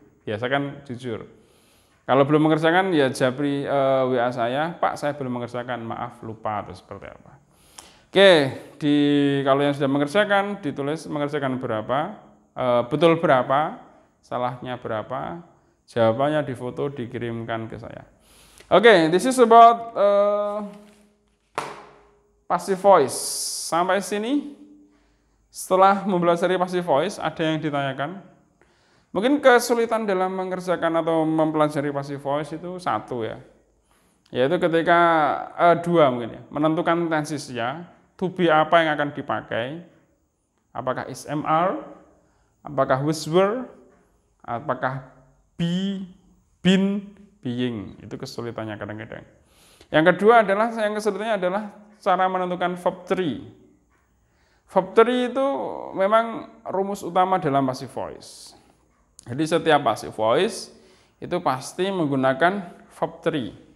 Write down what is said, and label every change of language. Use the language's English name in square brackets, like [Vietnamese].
[Indonesian] Biasa kan jujur. Kalau belum mengerjakan ya japri WA saya, Pak saya belum mengerjakan, maaf lupa atau seperti apa. Oke, kalau yang sudah mengerjakan ditulis mengerjakan berapa, betul berapa, salahnya berapa, jawabannya difoto dikirimkan ke saya. [English] Oke, this is about passive voice. [Indonesian] Sampai sini, setelah mempelajari passive voice, ada yang ditanyakan. Mungkin kesulitan dalam mengerjakan atau mempelajari passive voice itu satu ya. Yaitu ketika dua mungkin ya. Menentukan tensesnya, to be apa yang akan dipakai. Apakah is MR, apakah was were, apakah be, been, being. Itu kesulitannya kadang-kadang. Yang kedua adalah, yang kesulitannya adalah cara menentukan verb 3. Verb 3 itu memang rumus utama dalam passive voice. Jadi setiap passive voice itu pasti menggunakan verb 3.